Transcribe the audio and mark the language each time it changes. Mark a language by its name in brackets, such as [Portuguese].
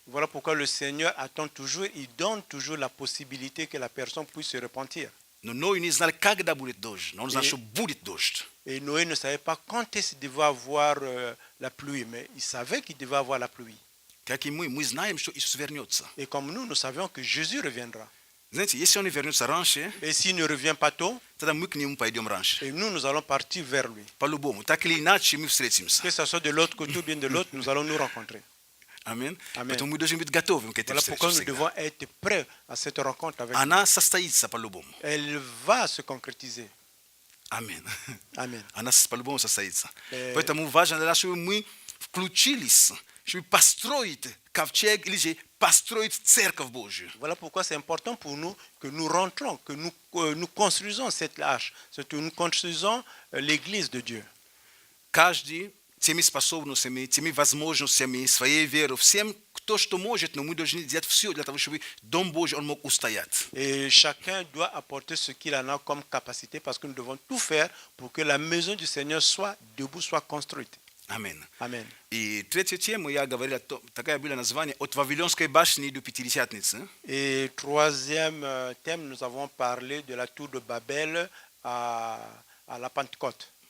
[French] Voilà pourquoi le Seigneur attend toujours, il donne toujours la possibilité que la personne puisse se repentir. [Russian] Но Ной не знал, когда будет дождь, но он знал, что будет дождь. [French] Et Noé ne savait pas quand est-ce qu'il devait avoir la pluie, mais il savait qu'il devait avoir la pluie. [Russian] Как и мы знаем, что Иисус вернется. [French] Et comme nous savions que Jésus reviendra. [Russian] Знаете, если Он не вернется раньше, [French] Et s'il ne revient pas tôt, [Russian] тогда мы к Нему пойдем раньше. [French] et nous allons partir vers lui. [Russian] По-любому, так или иначе мы встретимся. [French] Que ce soit de l'autre côté ou bien de l'autre, nous allons nous rencontrer. [Russian] Аминь. [French] Amen. [Russian] Поэтому мы должны быть готовы к этой [French] Voilà pourquoi nous [Russian] встрече. [French] devons être prêts à cette rencontre avec lui. [Russian] Она состоится по-любому. [French] Elle va se concrétiser. [Russian] Аминь. [French] Amen. [Russian] Она по-любому состоится. Поэтому важно для нас, чтобы мы включились, чтобы построить ковчег или же построить церковь Божию. [French] Voilà pourquoi c'est important pour nous que nous rentrons, que nous construisons cette arche, c'est que nous construisons l'église de Dieu. [Russian] Каждый теми способностями, теми возможностями, своей верой, всем, кто что может, но мы должны делать все для того, чтобы Дом Божий он мог устоять. [French] Et chacun doit apporter ce qu'il en a comme capacité parce que nous devons tout faire pour que la maison du Seigneur soit debout, soit construite. [Russian] Аминь. [French] Amen. [Russian] И третью тему я говорил, такая было название, от Вавилонской башни до Пятидесятницы. [French] Et troisième thème, nous avons parlé de la tour de Babel à la Pentecôte.